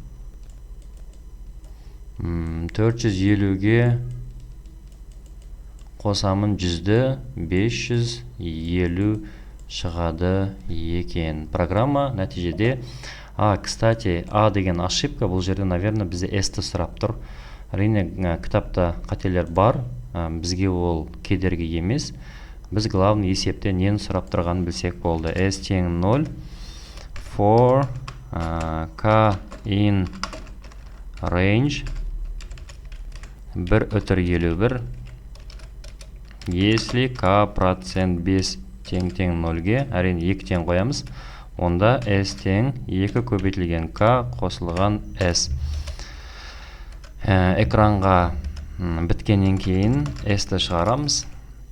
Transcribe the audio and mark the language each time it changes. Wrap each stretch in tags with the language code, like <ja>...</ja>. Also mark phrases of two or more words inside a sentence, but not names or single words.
<kk>450-ге қосамын 100-ді 550 шығады екен. Программа нәтижеде кстати, деген ошибка, бұл жерде, наверное, бізде s-ті сұрап тұр. Әрине, кітапта қателер бар, бізге ол кедергі емес. Біз главный есепте нені сұрап тұрғанын білсек болды. S тең 0</kk> <en>for k in range</en> <kk>1/51 если k процент 5 тең 0-ге, әрине 2 тең қоямыз, онда s тең 2 көбейтілген k қосылған s. Экранға біткеннен кейін s-ті шығарамыз.</kk>